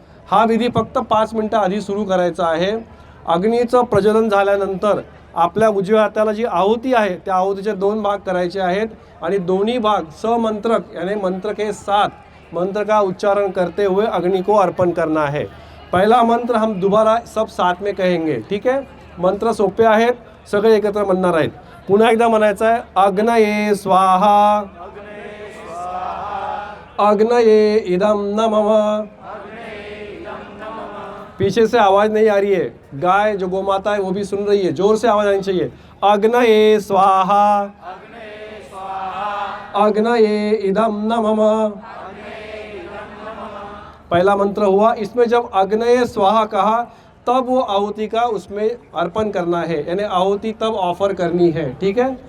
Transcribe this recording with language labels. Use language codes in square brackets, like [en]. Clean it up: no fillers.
[mr] हा विधी फक्त 5 मिनिटं आधी सुरू करायचा आहे। अग्नीचं प्रज्वलन झाल्यानंतर आपल्या उजव्या हाताला जी आहुती आहे त्या आहुतीचे 2 भाग करायचे आहेत आणि दोन्ही भाग समंत्रक [hi] यानी मंत्र के साथ मंत्र का उच्चारण करते हुए अग्नि को अर्पण करना है। पहला मंत्र हम दोबारा सब साथ में कहेंगे, ठीक है? [mr] मंत्र सोपे आहेत, सगळे एकत्र म्हणणार आहेत। पुन्हा एकदा म्हणायचं आहे, [sa] अग्नये स्वाहा, अग्नये इदम नमः। [hi] पीछे से आवाज नहीं आ रही है, गाय जो गोमाता है वो भी सुन रही है, जोर से आवाज आनी चाहिए। [sa] अग्नये स्वाहा, अग्नये इदम नमः। [hi] पहला मंत्र हुआ। इसमें जब अग्नये स्वाहा कहा तब वो आहुति का उसमें अर्पण करना है, यानी आहुति तब ऑफर करनी है, ठीक है?